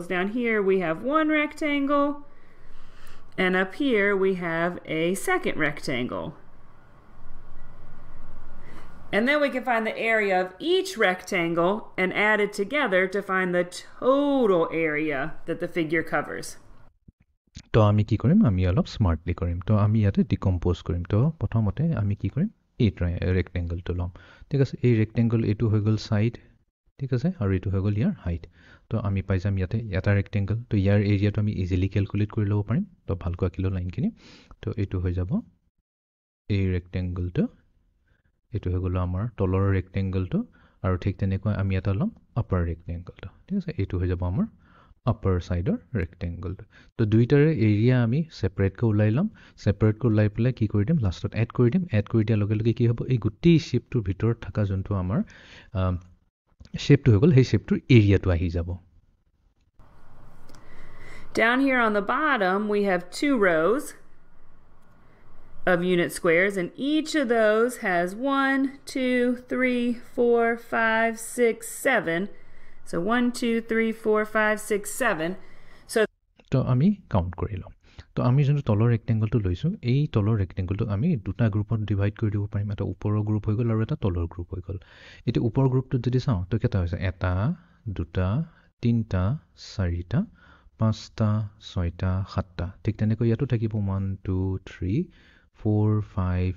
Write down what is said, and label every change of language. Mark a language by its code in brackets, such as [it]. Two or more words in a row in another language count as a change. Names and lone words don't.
[en] Down here we have 1 rectangle, and up here we have a second rectangle. And then we can find the area of each rectangle and add it together to find the total area that the figure covers. [as] তো আমি কি কৰিম আমি অলপ স্মাৰ্টলি কৰিম তো আমি ইয়াতে ডিকম্পোজ কৰিম তো প্ৰথমতে আমি কি কৰিম এই ৰেক্টেংগলটো লম ঠিক আছে এই ৰেক্টেংগল এটো হৈ গল সাইড ঠিক আছে আৰু এটো হৈ গল ইয়াৰ হাইট তো আমি পাই যাম ইয়াতে এটা ৰেক্টেংগল তো ইয়াৰ এৰিয়াটো আমি [en] easily calculate [as] কৰি ল'ব পাৰিম তো ভালকৈ আঁকিলো লাইনখিনি তো এটো হৈ যাব এই ৰেক্টেংগলটো এটো হৈ গল আমাৰ তলৰ ৰেক্টেংগলটো আৰু ঠিক তেনেকৈ আমি এটা লম [en] upper rectangleটো [as] ঠিক আছে এটো হৈ যাব আমাৰ [en] upper side rectangle [as] তো দুইটাৰে এৰিয়া আমি সেপাৰেট কৈ উলাই লম সেপাৰেট কৈ উলাই পেলাই কি কৰি দিম লাষ্টত এড কৰি দিয়াৰ লগে লগে কি হ'ব এই গুটি শেপটোৰ ভিতৰত থকা যোনটো আমাৰ শেপটো হৈ গল সেই শেপটোৰ এৰিয়াটো আহি যাব [en] Down here on the bottom we have 2 rows of unit squares, and each of those has 1 2 3 4 5 6 7. So 1 2 3 4 5 6 7. So [as] তো আমি কাউন্ট কৰি লম তো আমি যোনটো তলৰ ৰেক্টেংগলটো লৈছো এই তলৰ ৰেক্টেংগলটো আমি দুটা গ্ৰুপত ডিভাইড কৰি দিব পাৰিম এটা ওপৰৰ গ্ৰুপ হৈ গল আৰু এটা তলৰ গ্ৰুপ হৈ গল এটো ওপৰৰ গ্ৰুপটো যদি চাও তো কেটা হৈছে এটা দুটা তিনটা চাৰিটা পাঁচটা ছয়টা সাতটা ঠিক তেনেকৈ ইয়াতো থাকিব 1 2 3 4 5